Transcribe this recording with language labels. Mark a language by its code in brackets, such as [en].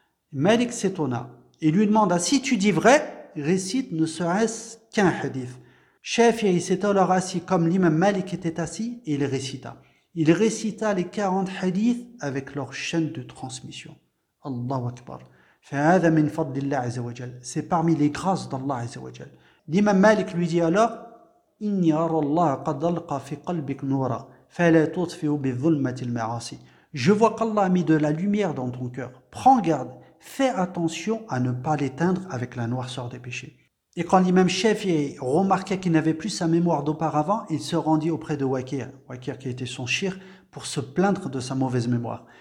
[fr] Malik s'étonna et lui demanda « Si tu dis vrai, récite ne serait-ce qu'un hadith. » Shafi'i s'est alors assis comme l'imam Malik était assis et il récita. Il récita les 40 hadiths avec leur chaîne de transmission. [ar] Allahu Akbar. فَهَذَا مِنْ فَضْلِ اللَّهِ عَزَّ وَجَلَّ. [fr] C'est parmi les grâces d'Allah Azza wa Jal. L'imam Malik lui dit alors [ar] إِنِّي أَرَى اللَّهَ قَدْ أَلْقَى فِي قَلْبِكَ نُورًا فَلَا تُطْفِئْ بِظُلْمَةِ الْمَعَاصِي. [fr] Je vois qu'Allah a mis de la lumière dans ton cœur. Prends garde, fais attention à ne pas l'éteindre avec la noirceur des péchés. Et quand l'imam Shafi remarqua qu'il n'avait plus sa mémoire d'auparavant, il se rendit auprès de Wakir, Wakir qui était son shir, pour se plaindre de sa mauvaise mémoire.